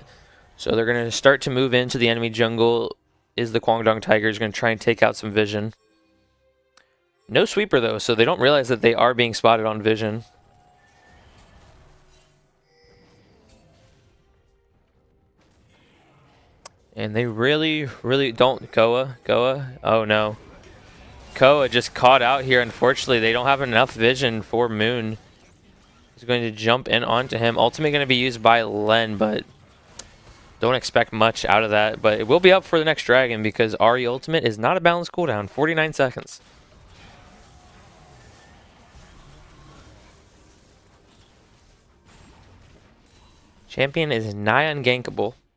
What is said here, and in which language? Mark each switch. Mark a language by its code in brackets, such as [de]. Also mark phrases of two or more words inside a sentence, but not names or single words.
[en] So they're going to start to move into the enemy jungle. Is the Guangdong Tigers going to try and take out some vision. No sweeper though, so they don't realize that they are being spotted on vision. And they really don't. Koa. Oh no. Koa just caught out here. Unfortunately, they don't have enough vision for Moon. He's going to jump in onto him. Ultimate going to be used by Len, but don't expect much out of that. But it will be up for the next dragon because Ahri ultimate is not a balanced cooldown. 49 seconds. Champion is nigh ungankable.